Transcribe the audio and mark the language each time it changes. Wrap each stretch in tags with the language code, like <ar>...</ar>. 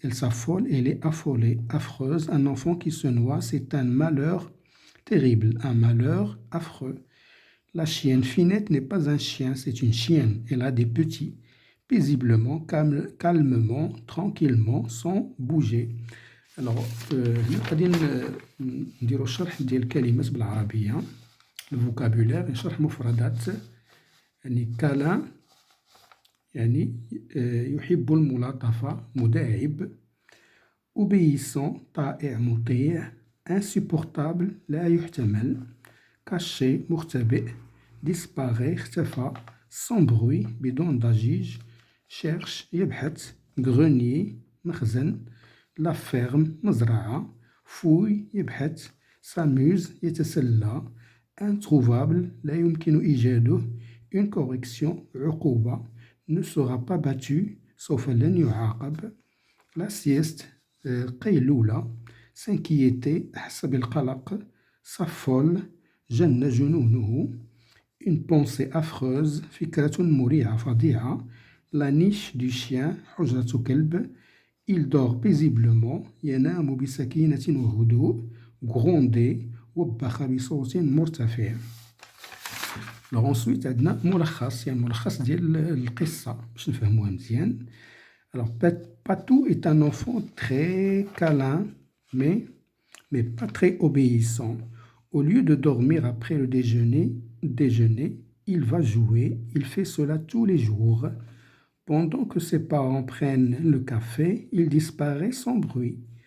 <fr>Elle s'affole, elle est affolée, affreuse. Un enfant qui se noie, c'est un malheur terrible, un malheur affreux. La chienne Finette n'est pas un chien, c'est une chienne. Elle a des petits, paisiblement, calmement, tranquillement, sans bouger.</fr> <ar>Alors, هنا غادي نديرو الشرح ديال الكلمات بالعربية. الفوكابولير نشرح مفردات. يعني كالان يعني يحب الملاطفة، مداعب.</ar> <fr>obéissant</fr> <ar>طائع مطيع.</ar> <fr>insupportable</fr> <ar>لا يحتمل. caché مختبئ. disparaît اختفى. sans bruit بدون ضجيج. cherche يبحث.</ar> <fr>grenier مخزن. la ferme مزرعة.</fr> <ar>fouille يبحث. s'amuse يتسلى. introuvable لا يمكن إيجاده.</ar> <fr>une correction</fr> <ar>عقوبة</ar> <fr>ne sera pas battu</fr> <ar>سوف لن يعاقب.</ar> <fr>la sieste قيلولة.</fr> <ar>s'inquiéter أحس بالقلق. s'affole جن جنونه.</ar> <fr>une pensée affreuse</fr> <ar>فكرة مريعة فظيعة.</ar> <fr>la niche du chien</fr> <ar>حجرة كلب.</ar> <fr>il dort paisiblement</fr> <ar>ينام بسكينة وهدوء. gronder وبخ بصوت مرتفع.</ar> <fr>Alors ensuite</fr> <ar>عندنا ملخص يعني ملخص ديال القصة باش نفهموها مزيان.</ar> <fr>Alors Patou est un enfant très câlin mais pas très obéissant. Au lieu de dormir après le déjeuner, il va jouer. Il fait cela tous les jours. Pendant que ses parents prennent le café, il disparaît sans bruit.</fr>